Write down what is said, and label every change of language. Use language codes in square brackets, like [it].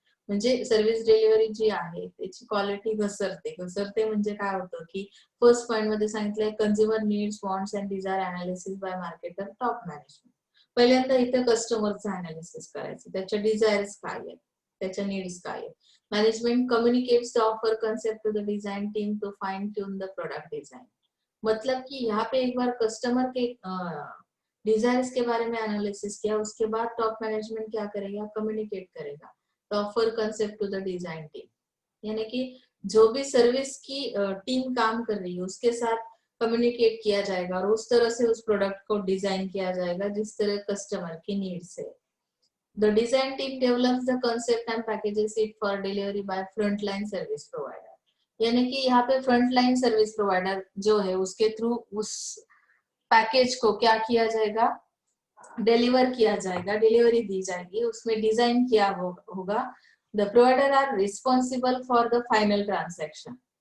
[mr] म्हणजे service delivery जी आहे त्याची क्वालिटी घसरते म्हणजे काय होतं की फर्स्ट पॉइंट मध्ये सांगितलंय, [en] Consumer needs, wants and desire analysis by marketer, top management. [mr] पहिल्यांदा इथे कस्टमरचं अनालिसिस करायचं, त्याच्या डिझायर्स काय आहेत, त्याच्या नीड्स काय आहेत. [en] Management communicates the offer concept to the design team to fine tune the product design. [hi] मतलब कि यहाँ पे एक बार कस्टमर के डिजायर्स के बारे में एनालिसिस किया, उसके बाद टॉप मैनेजमेंट क्या करेगा, कम्युनिकेट करेगा [en] The offer concept to the design team. [hi] यानी कि जो भी सर्विस की टीम काम कर रही है उसके साथ कम्युनिकेट किया जाएगा और उस तरह से उस प्रोडक्ट को डिजाइन किया जाएगा जिस तरह कस्टमर की नीड्स है. [en] The design team develops the concept and packages it for delivery by frontline service provider. [hi] यानी कि यहाँ पे फ्रंटलाइन सर्विस प्रोवाइडर जो है उसके थ्रू उस पैकेज को क्या किया जाएगा, डिलीवर किया जाएगा, डिलीवरी दी जाएगी, उसमें डिजाइन किया होगा. [en] The provider are responsible for the final transaction.